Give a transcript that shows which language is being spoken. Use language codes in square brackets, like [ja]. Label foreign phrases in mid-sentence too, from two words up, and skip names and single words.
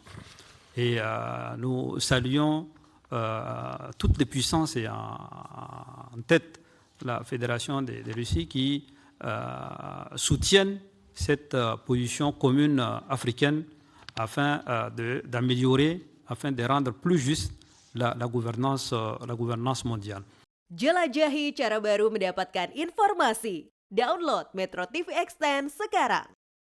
[fr] Et nous saluons toutes les puissances et en tête la Fédération de Russie qui soutiennent cette position commune africaine afin d'améliorer, afin de rendre plus juste la gouvernance mondiale. [id] Jelajahi cara baru mendapatkan informasi. Download Metro TV Extend sekarang.